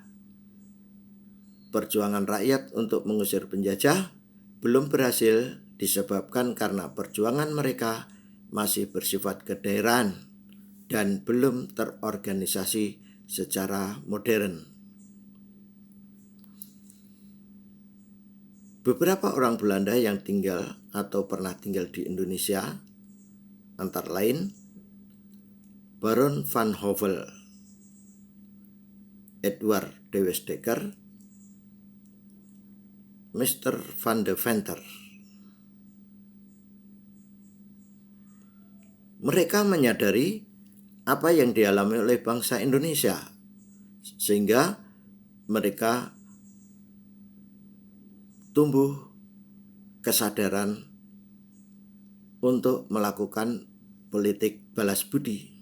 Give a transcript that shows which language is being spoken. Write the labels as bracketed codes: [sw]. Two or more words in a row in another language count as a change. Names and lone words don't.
[id] Perjuangan rakyat untuk mengusir penjajah belum berhasil disebabkan karena perjuangan mereka masih bersifat kedaerahan dan belum terorganisasi secara modern. Beberapa orang Belanda yang tinggal atau pernah tinggal di Indonesia, antara lain Baron van Hove, Edward de Westdekker, Mr. van de Venter. Mereka menyadari apa yang dialami oleh bangsa Indonesia, sehingga mereka tumbuh kesadaran untuk melakukan politik balas budi.